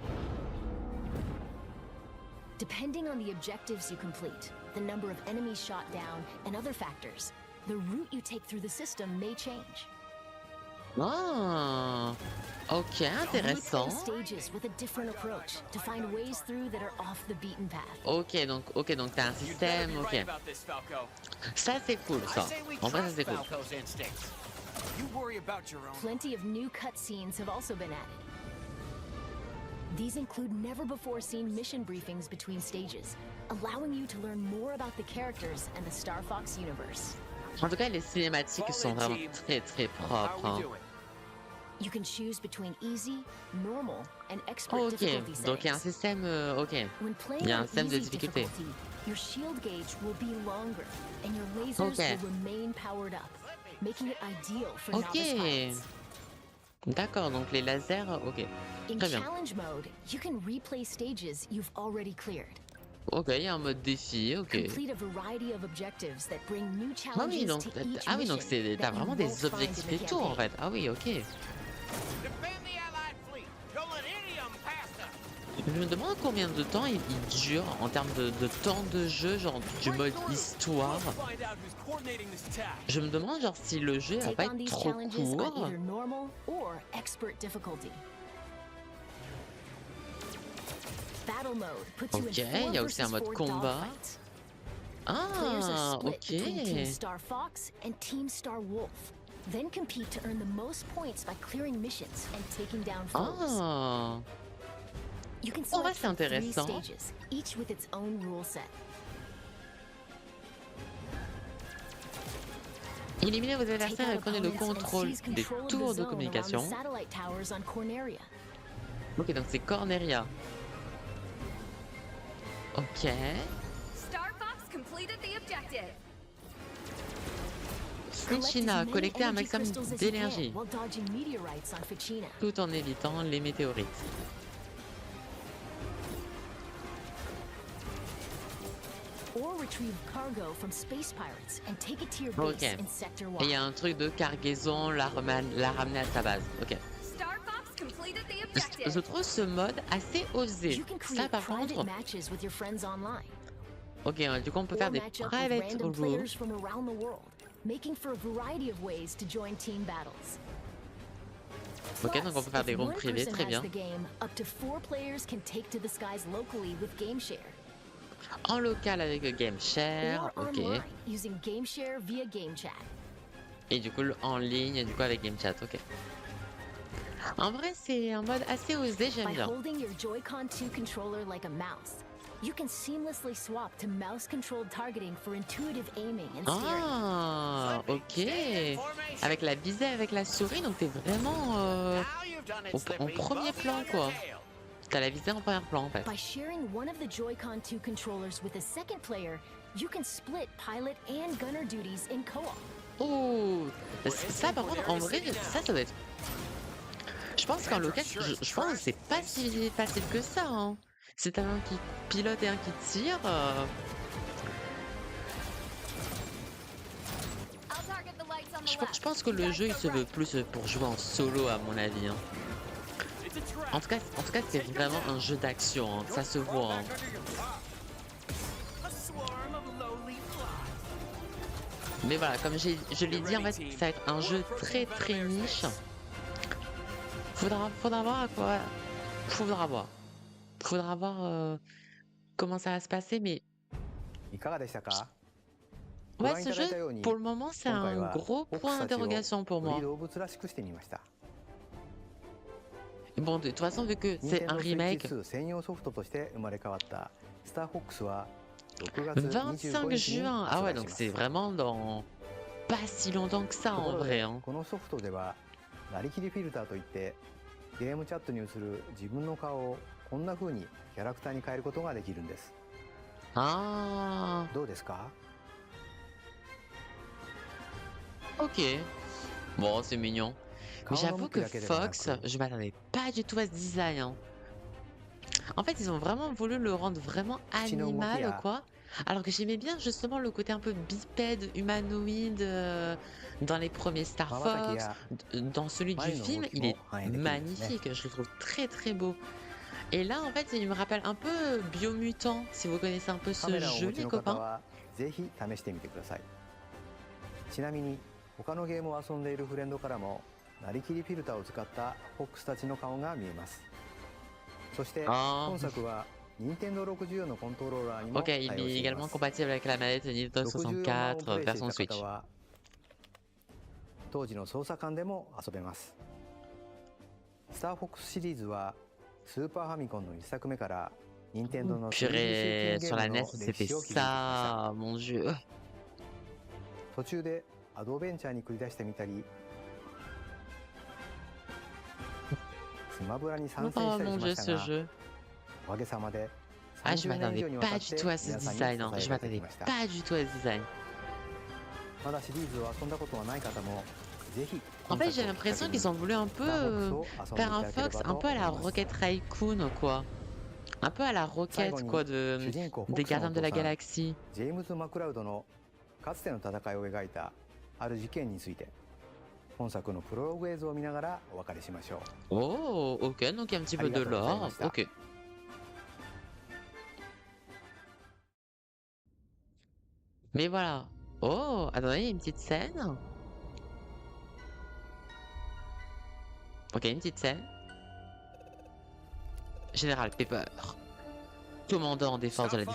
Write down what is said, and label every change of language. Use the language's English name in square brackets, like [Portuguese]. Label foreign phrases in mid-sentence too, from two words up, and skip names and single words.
[English] Depending on the objectives you complete, the number of enemies shot down, and other factors, the route you take through the system may change. [French] Ah, ok, [English] You [French] intéressant. [English] play stages with a different approach to find ways through that are off the beaten path. [French] Ok, donc t'as un [English] You'd better [French] système, [English] be [French] ok. [English] right about this, Falco. [French] Ça c'est cool, [English] I [French] ça. [English] say we [French] En vrai, ça [English] trust [French] c'est cool. [English] Falco's instincts. You worry about your own. Plenty of new cutscenes have also been added. These include never-before-seen mission briefings between stages, allowing you to learn more about the characters and the Star Fox universe. [French] En tout cas, les cinématiques sont vraiment très très [English] How [French] propres. [English] we [French] Hein. [English] doing? You can choose between easy, normal, and expert [French] Ok, [English] difficulty [French] donc il y a un [English] settings. [French] système, ok. [English] When playing [French] il y a un [English] on [French] système de [English] easy [French] difficulté. [English] difficulty, your shield gauge will be longer, and your lasers [French] Ok. [English] will remain powered up, making it ideal for [French] Ok. [English] novice pilots. [French] D'accord, donc les lasers, ok. [English] In [French] Très bien. [English] challenge mode, you can replay stages you've already cleared. [French] Ok, il y a un mode défi, ok. [English] Complete a variety of objectives that bring new [French] Ah [English] challenges [French] oui, donc [English] to each [French] ah oui, donc [English] mission [French] t'as [English] that you [French] vraiment [English] won't [French] des [English] find in [French] objectifs [English] the [French] et tout en [English] campaign. [French] fait. Ah oui, ok. [English] Defend the Allied fleet. Don't let any of them pass us. [French] Je me demande combien de temps il dure en termes de temps de jeu, genre du mode histoire. [English] We'll find out who's coordinating this attack. [French] Je me demande genre si le jeu va [English] Take [French] pas [English] on [French] être [English] these [French] trop [English] challenges on [French] court. [English] either normal or expert difficulty. Battle mode puts you [French] Ok, [English] in [French] il y [English] 4 [French] a aussi un [English] versus [French] mode [English] 4 [French] combat. [English] dogfights. Players are [French] Ah, [English] split between Team [French] ok. [English] Star Fox and Team Star Wolf. Then compete to earn the most points by clearing missions and taking down foes. [French] Ah, [English] You can [French] Oh, ouais, [English] select [French] c'est [English] from 3 [French] intéressant. [English] stages, each with its own rule set. [French] éliminez vos [English] Take [French] adversaires et [English] out [French] prenez le [English] opponents and [French] contrôle [English] seize [French] des [English] control of the [French] tours de [English] zone around the [French] communication. [English] satellite towers on Corneria. [French] Ok, donc c'est Corneria. Ok. [English] Star Fox completed the objective. Collect as [French] Fuchina, [English] many [French] collectez un [English] energy [French] maximum [English] crystals as you can [French] d'énergie [English] while dodging meteorites on Fuchina. [French] tout en évitant les météorites. [English] Or retrieve cargo from space pirates and take it to your base [French] Ok. [English] in Sector [French] Et il y [English] 1. [French] a un truc de cargaison, la ramener à sa base. Ok. [English] Star Fox completed the [French] Je [English] objective. [French] trouve ce mode assez osé. [English] You can [French] Ça [English] create [French] par [English] private [French] contre. [English] matches with your friends online. [French] Ok, du coup on peut [English] Or [French] faire des [English] match up with [French] private [English] random [French] rooms. [English] players from around the world, making for a variety of ways to join team battles. [French] Ok, donc on peut faire [English] If [French] des rooms [English] one [French] privés, [English] person [French] très [English] has [French] bien. [English] the game, up to 4 players can take to the skies locally with GameShare. [French] En local avec GameShare, [English] Or [French] ok. [English] online using GameShare via GameChat. [French] Et du coup en ligne, du coup avec GameChat, ok. En vrai c'est un mode assez osé, j'aime [English] By [French] bien. [English] holding your Joy-Con 2 controller like a mouse, you can seamlessly swap to mouse-controlled targeting for intuitive aiming and steering. [French] Ah, ok. Avec la visée avec la souris, donc t'es vraiment [English] Now you've done it, [French] en [English] Slippy. [French] premier [English] Both [French] plan [English] on your [French] quoi. [English] tail. [French] T'as la visée en premier plan en fait. [English] By sharing one of the Joy-Con 2 controllers with a second player, you can split pilot and gunner duties in co-op. [French] Oh, ça par contre en vrai ça doit être. Je pense qu'en local, je pense que c'est pas si facile que ça. Hein. Si t'as un qui pilote et un qui tire. [English] I'll target the lights on the [French] Je [English] left. [French] pense que le jeu il se veut plus pour jouer en solo à mon avis. Hein. [English] It's a trap. [French] En tout cas c'est vraiment un jeu d'action. Hein. Ça se voit. Hein. [English] A swarm of lowly flies. [French] Mais voilà, comme je l'ai dit, en fait, ça va être un jeu très très niche. Faudra voir à quoi. Faudra voir comment ça va se passer, mais [Japanese] いかがでしたか？ [French] ouais, ce jeu, pour le moment, c'est [Japanese] 今回 [French] un [Japanese] は [French] gros [Japanese] 僕 [French] point [Japanese] たちを [French] d'interrogation pour [Japanese] よ [French] moi. [Japanese] り動物らしくしてみました。 [French] Bon, de toute façon, vu que c'est un Nintendo Switch remake, [Japanese] 2専用ソフトとして生まれ変わったスターフォックスは6月25 25 日に [French] juin. [Japanese] 発 [French] Ah ouais, [Japanese] 売し [French] donc [Japanese] ます [French] c'est vraiment dans pas si longtemps que ça [Japanese] とこ [French] en [Japanese] ろ [French] vrai. [Japanese] で [French] Hein. [Japanese] このソフトではなりきりフィルターといってゲームチャットに映る自分の顔をこんな風にキャラクターに変えることができるんです。 [French] Ah, [Japanese] どうですか？ [French] ok. Bon, c'est mignon. Mais [Japanese] 顔の [French] j'avoue [Japanese] 向き [French] que [Japanese] だけではな [French] Fox, [Japanese] く [French] je m'attendais pas du tout à ce design. Hein. En fait, ils ont vraiment voulu le rendre vraiment [Japanese] 口の動き [French] animal, [Japanese] や [French] quoi. Alors que j'aimais bien justement le côté un peu bipède, humanoïde, dans les premiers Star [Japanese] 瞬き [French] Fox. [Japanese] や [French] Dans celui du [Japanese] 前の動 [French] film, [Japanese] き [French] il est [Japanese] も反映できるんですね。 [French] magnifique, je le trouve très, très beau. Et là, en fait, il me rappelle un peu Biomutant, si vous connaissez un peu [Japanese] カ [French] ce [Japanese] メラをお [French] jeu, [Japanese] 持ち [French] les [Japanese] の方 [French] copains. [Japanese] はぜひ試してみてください。ちなみに他のゲームを遊んでいるフレンドからもなりきりフィルターを使ったフォックスたちの顔が見えます。そして [French] Ah, [Japanese] 本作は任天堂64のコントローラーにも [French] ok, [Japanese] 対 [French] il [Japanese] 応 [French] est [Japanese] していま [French] également [Japanese] す。 [French] compatible avec la manette Nintendo [Japanese] 64版を [French] 64 [Japanese] プレイしてい [French] version [Japanese] た方 [French] Switch. [Japanese] は当時の操作感でも遊べます。スターフォックスシリーズはスーパーファミコンの1作目から任天堂の 3D シューティ [French] Purée, [Japanese] ングゲ [French] sur [Japanese] ー [French] la [Japanese] ムの [French] NES, [Japanese] 歴 [French] c'était [Japanese] 史を築いてきました。 [French] ça, mon Dieu. [Japanese] 途中でアドベンチャーに繰り出してみたりスマブラに参戦 [French] Oh [Japanese] したり [French] mon [Japanese] しま [French] Dieu, [Japanese] した [French] ce [Japanese] が [French] jeu. [Japanese] おかげさまで [French] Ah, je [Japanese] 30年以 [French] m'attendais [Japanese] 上にわたっ [French] pas du [Japanese] て [French] tout à ce [Japanese] 皆さんに [French] design, [Japanese] 支 [French] hein. [Japanese] え [French] Je [Japanese] られてき [French] m'attendais [Japanese] ました。 [French] pas du tout à ce design. [Japanese] まだシリーズを遊んだことがない方もぜひ [French] En [Japanese] 本 [French] fait, [Japanese] 作 [French] j'ai [Japanese] をきっかけ [French] l'impression [Japanese] に [French] qu'ils ont voulu un [Japanese] ス [French] peu [Japanese] ターフォックスを遊んでい [French] faire [Japanese] た [French] un [Japanese] だけれ [French] Fox [Japanese] ば [French] un [Japanese] と [French] peu à [Japanese] 思 [French] la [Japanese] います。 [French] Rocket Raccoon, quoi. Un peu à la [Japanese] 最後 [French] Rocket, [Japanese] に [French] quoi, [Japanese] 主人公フォ [French] des [Japanese] ックスの [French] Gardiens [Japanese] お [French] de [Japanese] 父 [French] la [Japanese] さん [French] Galaxie. [Japanese] ジェームズ・マクラウドのかつての戦いを描いたある事件について本作のプロローグ映像を見ながらお別れしましょう。 [French] Oh, ok, donc il y a un petit peu de [Japanese] Arigatou [French] lore. [Japanese] gozaimashita. [French] Ok. Mais voilà. Oh, attendez, il y a une petite scène. Ok, une petite scène. Général Pepper, commandant des forces de la